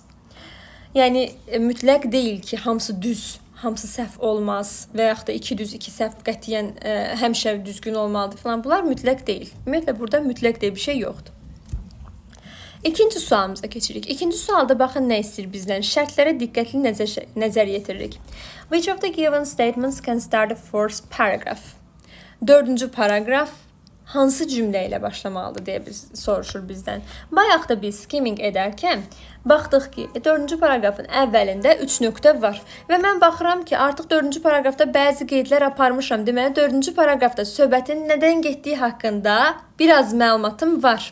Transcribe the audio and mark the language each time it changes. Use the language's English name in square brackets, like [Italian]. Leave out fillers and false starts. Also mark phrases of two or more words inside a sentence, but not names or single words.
[Azerbaijani] Yəni mütləq deyil ki, hamısı düz, hamısı səhv olmaz və yaxud da 2 düz 2 səhv qətiyyən həmişə düzgün olmalıdır falan. Bunlar mütləq deyil. Ümumiyyətlə burada mütləq deyə bir şey yoxdur. İkinci sualımıza keçirik. İkinci sualda baxın nə istəyir bizdən? Şərtlərə diqqətli nəzər yetiririk. [English] Which of the given statements can start the fourth paragraph? [Azerbaijani] 4-cü paragraf hansı cümlə ilə başlamalıdır deyə soruşur bizdən. Bayaq da biz skimming edərkən baxdıq ki, 4-cü paragrafın əvvəlində 3 nöqtə var. Və mən baxıram ki, artıq 4-cü paragrafda bəzi qeydlər aparmışam. Deməli, 4-cü paragrafda söhbətin nədən getdiyi haqqında biraz məlumatım var.